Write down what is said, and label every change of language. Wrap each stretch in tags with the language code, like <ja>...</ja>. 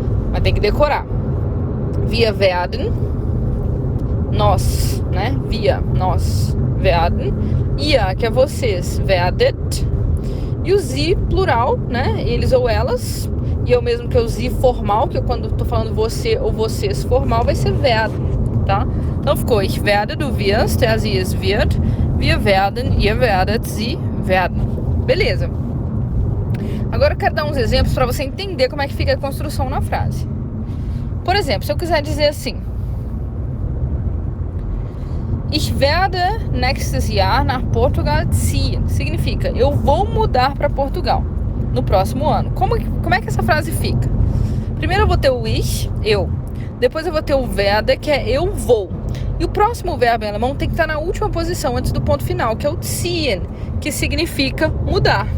<pt>Mas tem que decorar.</pt> <de>Wir werden.</de> <pt>Nós, né? Nós werden. Ihr, que é vocês, werdet. E o sie, plural, né? Eles ou elas. E eu mesmo que o sie formal, que quando eu tô falando você ou vocês formal, vai ser werden, tá? Então ficou,</pt> <de>ich werde, du wirst, er, sie, es wird, wir werden, ihr werdet, sie werden.</de> <pt>Beleza. Agora eu quero dar uns exemplos para você entender como é que fica a construção na frase. Por exemplo, se eu quiser dizer assim,</pt> <de>ich werde nächstes Jahr nach Portugal ziehen.</de> <pt>Significa, eu vou mudar para Portugal no próximo ano. Como é que essa frase fica? Primeiro eu vou ter o ich, eu. Depois eu vou ter o werde, que é eu vou. E o próximo verbo em alemão tem que estar na última posição, antes do ponto final, que é o ziehen, que significa mudar.</pt>